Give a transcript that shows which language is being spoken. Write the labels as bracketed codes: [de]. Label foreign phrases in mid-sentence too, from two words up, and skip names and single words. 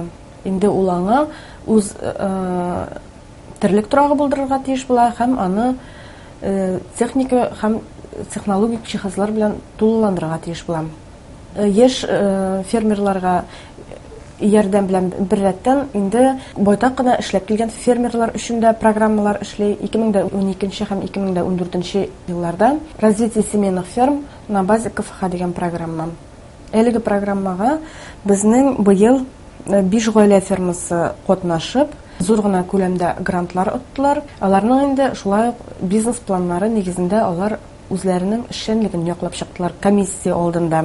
[tt] Инде ул аңа үз терлек торагы булдырырга тиеш була һәм аны техника һәм технологик җиһазлар белән тулыландырырга тиеш була. Яшь фермерларга ярдәм белән беррәттән инде байтак кына эшләп килгән фермерлар өчен дә программалар эшли. 2012 һәм 2014 елларда [ru] развитие семейных ферм на базе КФХ [tt] дигән программа. Әлеге программага безнең быел 5 гаилә фермасы катнашып, зур гына күләмдә грантлар оттылар. Аларның инде шулай бизнес планнары нигезендә алар үзләренең эшчәнлеген яклап чыктылар комиссия алдында.